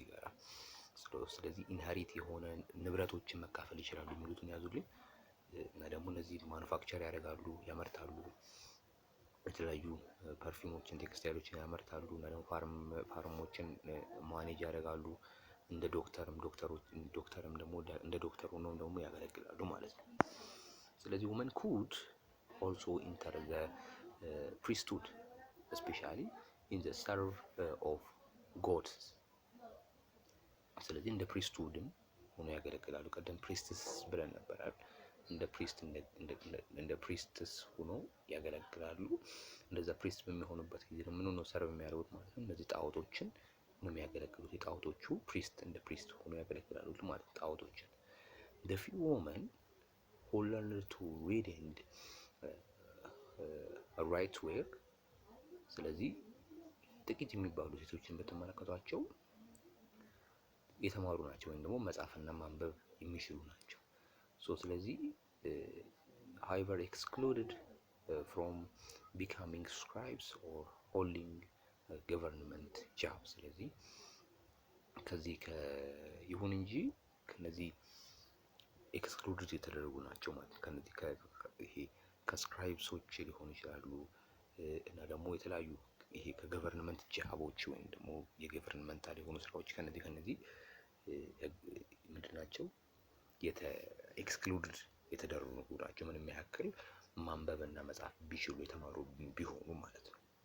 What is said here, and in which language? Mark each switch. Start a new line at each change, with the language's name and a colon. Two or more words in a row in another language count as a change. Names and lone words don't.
Amharic: ጋራ። ስለዚህ ኢንሄሪት የሆነ ንብረቶችን መካፈል ይችላሉ የሚሉትን ያዙልኝ እና ደግሞ እነዚህ ማኑፋክቸር ያደርጋሉ ያመርታሉ፣ የተለያዩ ፐርፊውሞችን ቴክስታይሎችን ያመርታሉ እና ደግሞ ፋርሞችን ማኔጅ ያደርጋሉ። እንደ ዶክተርም ደግሞ እንደ ዶክተር ሆነው ደግሞ ያገለግላሉ ማለት ነው። ስለዚህ
English: women could also enter the priesthood especially in the serve of gods።
Amharic: ስለዚህ እንደ ፕሪስትሁድም ሆኖ ያገለግላሉ። ቀደም ፕሪስትስ ብለን ነበር አይደል? እንደ ፕሪስትስ ሆኖ ያገለግላሉ። እንደዛ ፕሪስት በሚሆኑበት ጊዜ ምን ነው ሰርቭ የሚያደርጉት ማለት ነው። እነዚህ ጣዖቶችን ነው የሚያገለግሉት። የጣዖቶቹ ፕሪስት እንደ ፕሪስት ሆኖ ያገለግላሉ ማለት ጣዖቶችን።
English: the few women who learned to read and write well።
Amharic: ስለዚህ ጥቂት የሚባሉ ሴቶችን በተመለከቷቸው የተማሩ ናቸው ወይም ደግሞ መጻፍና ማንበብ የሚችሉ ናቸው። ስለዚህ
English: however excluded from becoming scribes or holding government job።
Amharic: ስለዚህ ከዚህ ይሁን እንጂ ከነዚህ ኤክስክሉድድ የተደረጉ ናቸው ማለት ነው። ከነዚህ ይሄ ከስክራይብሶች ሊሆኑ ይችላሉ እና ደግሞ የተለያዩ ይሄ ከገቨርንመንት ጃቦች ወይም ደግሞ የገቨርንመንታል የሆኑ ስራዎች ከነዚህ ምንድን ናቸው ኤክስክሉድድ የተደረጉ ናቸው። ምንም ያክል ማንበብና መጻፍ ቢችሉ የተማሩ ቢሆኑ ማለት ነው።